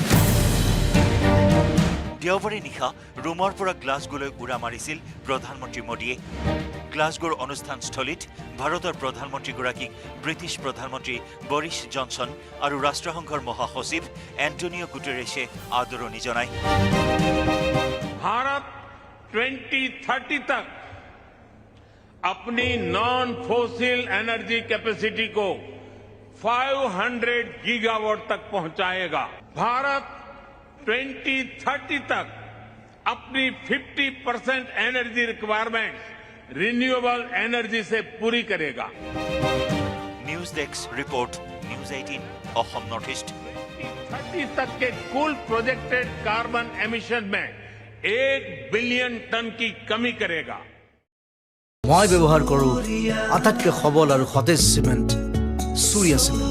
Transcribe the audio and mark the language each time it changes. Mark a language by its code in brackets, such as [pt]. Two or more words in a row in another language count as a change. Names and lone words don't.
[as] দেওবাৰে নিশা ৰোমৰ পৰা গ্লাছগোলৈ উৰা মাৰিছিল প্ৰধানমন্ত্ৰী মোদীয়ে। গ্লাছগোৰ অনুষ্ঠানস্থলীত ভাৰতৰ প্ৰধানমন্ত্ৰীগৰাকীক ব্ৰিটিছ প্ৰধানমন্ত্ৰী বৰিছ জনছন আৰু ৰাষ্ট্ৰসংঘৰ মহাসচিব এণ্টনিঅ গুটেৰেছে আদৰণি জনায়। [hi] भारत 2030 तक अपनी [en] non fossil energy capacity [hi] को 500 गीगावाट तक पहुंचाएगा। भारत 2030 तक अपनी 50% [en] energy requirement renewable energy [hi] से पूरी करेगा। [en] News Desk Report, News 18 Assam North East. [hi] 2030 तक के कुल [en] projected carbon emission [hi] में 1 [en] billion ton [hi] की कमी करेगा। [as] মই ব্যৱহাৰ কৰোঁ আটাইতকৈ সবল আৰু সতেজ চিমেণ্ট সূৰ্যা চিমেণ্ট।